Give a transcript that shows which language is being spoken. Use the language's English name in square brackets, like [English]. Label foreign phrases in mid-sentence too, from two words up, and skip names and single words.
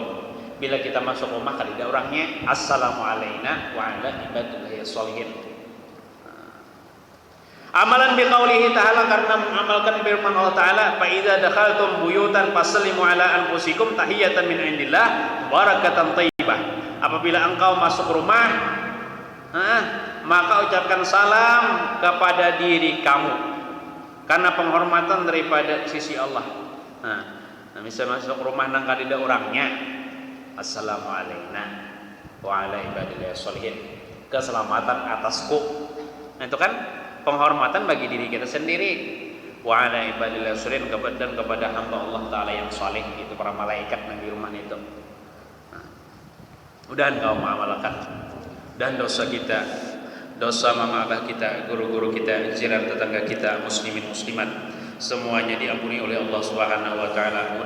[Indonesian] Bila kita masuk rumah kan ada orangnya [Arabic] السلام عليكم وعلى عباد الله الصالحين. عملا بقوله تعالى, [Indonesian] karena mengamalkan firman Allah Ta'ala, [Arabic] فإذا دخلتم بيوتا فسلموا على أنفسكم تحية من عند الله مباركة طيبة. [Indonesian] Apabila engkau masuk rumah, maka ucapkan salam kepada diri kamu karena penghormatan daripada sisi Allah. Nah, misalnya masuk rumah [Banjar] nang kadida [Indonesian] orangnya [Arabic] السلام عليكم وعلى عباد الله الصالحين, [Indonesian] keselamatan atasku. Nah, itu kan penghormatan bagi diri kita sendiri. [Arabic] وعلى عباد الله الصالحين, [Indonesian] dan kepada hamba Allah Ta'ala yang saleh, itu para malaikat yang di rumah itu. Mudah engkau mengamalkan. Dan dosa kita, dosa mama abah kita, guru-guru kita, jiran tetangga kita, muslimin muslimat, semuanya diampuni oleh Allah [Arabic] سبحانه وتعالى.